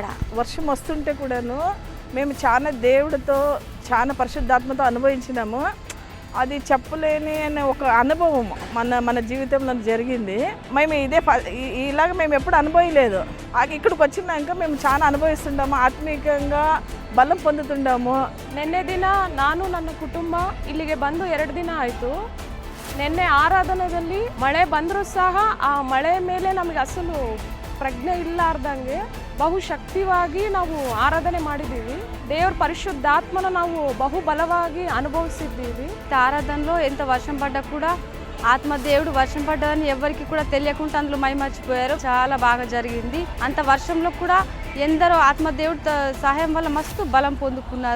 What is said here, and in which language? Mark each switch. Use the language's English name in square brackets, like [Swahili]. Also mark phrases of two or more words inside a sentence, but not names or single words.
[Telugu] వర్షం వస్తుంటే కూడాను మేము చాలా దేవుడితో, చాలా పరిశుద్ధాత్మతో అనుభవించినాము. అది చెప్పలేని అనే ఒక అనుభవం మన జీవితంలో జరిగింది. మేము ఇలాగ మేము ఎప్పుడు అనుభవలేదు. ఇక్కడికి వచ్చినాక మేము చాలా అనుಭವಿస్తుంటాము, ఆత్మీకంగా బలం పొందుతుంటాము. [Kannada] ನಿನ್ನೆ ದಿನ ನಾನು ನನ್ನ ಕುಟುಂಬ ಇಲ್ಲಿಗೆ ಬಂದು 2 ದಿನ ಆಯಿತು. ನಿನ್ನೆ ಆರಾಧನೆಯಲ್ಲಿ ಮಳೆ ಬಂದರೂ ಸಹ ಆ ಮಳೆ ಮೇಲೆ ನಮಗೆ ಅಸಲು ಪ್ರಜ್ಞೆ ಇಲ್ಲಾರ್ದಂಗೆ ಬಹುಶಕ್ತಿವಾಗಿ ನಾವು ಆರಾಧನೆ ಮಾಡಿದ್ದೀವಿ. ದೇವರ ಪರಿಶುದ್ಧಾತ್ಮನು ನಾವು ಬಹುಬಲವಾಗಿ ಅನುಭವಿಸಿದ್ದೀವಿ. [Telugu] ఆరాధనలో ఎంత వర్షం పడ్డా కూడా ఆత్మదేవుడు వర్షం పడ్డదని ఎవరికి కూడా తెలియకుండా అందులో మైమర్చిపోయారు. చాలా బాగా జరిగింది. అంత వర్షంలో కూడా ఎందరో ఆత్మదేవుడు సహాయం వల్ల మస్తు బలం పొందుకున్నారు.